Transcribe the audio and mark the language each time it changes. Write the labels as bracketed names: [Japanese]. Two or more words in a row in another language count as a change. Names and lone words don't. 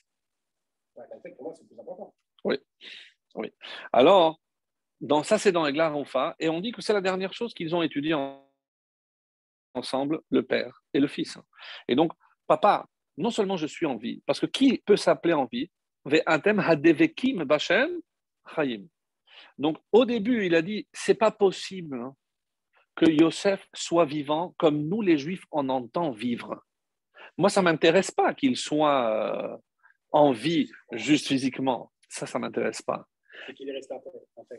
[French] La tête, pour moi, c'est le plus important. Oui. Oui. Alors, ça, c'est dans Egla Roufa, et on dit que c'est la dernière chose qu'ils ont étudiée ensemble, le père et le fils. Et donc, papa, non seulement je suis en vie, parce que qui peut s'appeler en vie? [Hebrew] ואתם הדבקים בה' חיים. [French] Donc, au début, il a dit, c'est pas possible que Yosef soit vivant comme nous, les Juifs, on entend vivre. Moi, ça m'intéresse pas qu'il soit en vie juste physiquement. Ça m'intéresse pas. C'est qu'il est resté en fait.